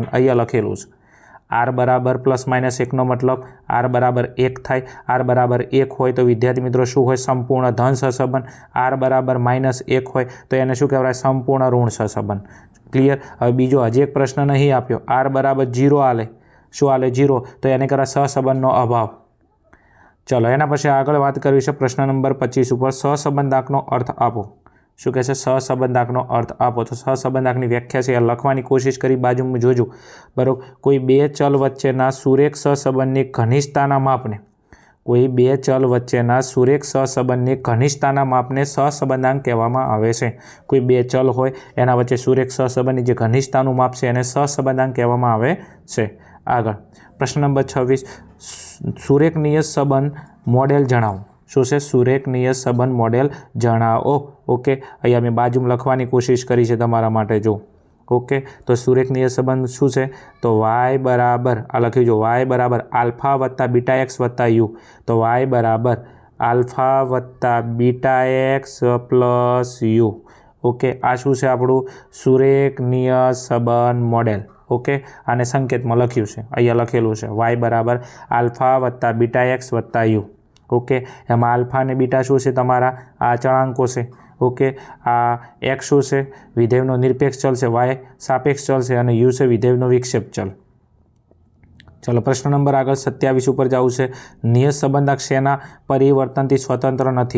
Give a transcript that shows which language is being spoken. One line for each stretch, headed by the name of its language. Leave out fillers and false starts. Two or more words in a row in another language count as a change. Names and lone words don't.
Gujarati: અહીંયા લખેલું છે આર બરાબર
English: plus minus
Gujarati: 1 નો મતલબ આર બરાબર 1 થાય। આર બરાબર 1 હોય તો વિદ્યાર્થી મિત્રો શું હોય? સંપૂર્ણ ધન સહસંબંધ। આર બરાબર માઇનસ 1 હોય તો એને શું કહેવાય? સંપૂર્ણ ઋણ સહસંબંધ। ક્લિયર? હવે બીજો હજી એક પ્રશ્ન નહીં આપ્યો, આર બરાબર 0 આલે, શું આલે? 0, તો એને કહેવાય સહસંબંધનો અભાવ। ચાલો એના પછી આગળ વાત કરવી છે પ્રશ્ન નંબર 25 પર સહસંબંધાંકનો અર્થ આપો। શું કહે છે? સહસંબંધાંકનો અર્થ આપો। તો સહસંબંધાંકની વ્યાખ્યા છે લખવાની કોશિશ કરી, બાજુમાં જોજો બરોબર। કોઈ બે ચલ વચ્ચેના સુરેખ સહસંબંધની ઘનિષ્ઠતાના માપને, કોઈ બે ચલ વચ્ચેના સુરેખ સહસંબંધની ઘનિષ્ઠતાના માપને સહસંબંધાંક કહેવામાં આવે છે। કોઈ બે ચલ હોય એના વચ્ચે સુરેખ સહસંબંધની જે ઘનિષ્ઠતાનું માપ છે એને સહસંબંધાંક કહેવામાં આવે છે। આગળ પ્રશ્ન નંબર 26 સુરેખનીય સંબંધ મૉડેલ જણાવો। શું છે? સુરેખનીય સંબંધ મૉડેલ જણાવો। ओके, અહીંયા મેં બાજુમાં લખવાની કોશિશ કરી છે તમારા માટે જો। ઓકે, તો સુરેખનીય સંબંધ શું છે? તો y બરાબર આ લખી જો y બરાબર આલ્ફા વત્તા બીટા એક્સ વત્તા યૂ। તો y બરાબર આલ્ફા વત્તા
English: beta x plus u.
Gujarati: ઓકે, આ શું છે આપણું સુરેખનીય સંબંધ મૉડેલ। ओके, આને સંકેતમાં લખ્યું છે, અહીંયા લખેલું છે y બરાબર આલ્ફા વત્તા બીટા એક્સ વત્તા યૂ। ઓકે, એમાં આલ્ફા ને બીટા શું છે? તમારા આ અચળાંકો છે। ઓકે, આ એક્સ શું છે? વિધેયનો નિરપેક્ષ ચલ છે, વાય સાપેક્ષ ચલ છે, અને યૂ છે વિધેયનો વિક્ષેપ ચલ। ચાલો પ્રશ્ન નંબર આગે 27 પર જાઉં હૈ। નિયત સંબંધક શેના પરિવર્તનથી સ્વતંત્ર નહીં।